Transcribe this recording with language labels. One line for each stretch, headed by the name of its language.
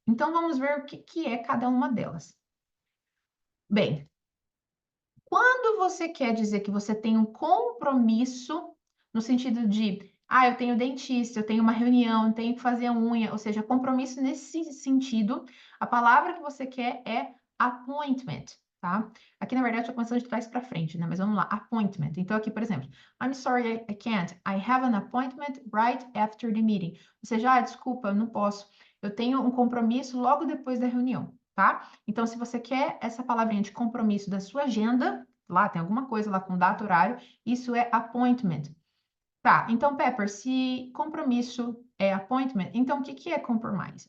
Portuguese: Então, vamos ver o que é cada uma delas. Bem, quando você quer dizer que você tem um compromisso, no sentido de, eu tenho dentista, eu tenho uma reunião, eu tenho que fazer a unha, ou seja, compromisso nesse sentido, a palavra que você quer é appointment. tá? Aqui, na verdade, estou começando de trás para frente, né? Mas vamos lá, appointment. Então, aqui, por exemplo,
English: I'm sorry, I can't. I have an appointment right after the meeting.
Portuguese: Ou seja, desculpa, eu não posso. Eu tenho um compromisso logo depois da reunião, tá? Então, se você quer essa palavrinha de compromisso da sua agenda, lá tem alguma coisa lá com data, horário, isso é appointment. Tá, então, Pepper, se compromisso é appointment, então o que que é compromise?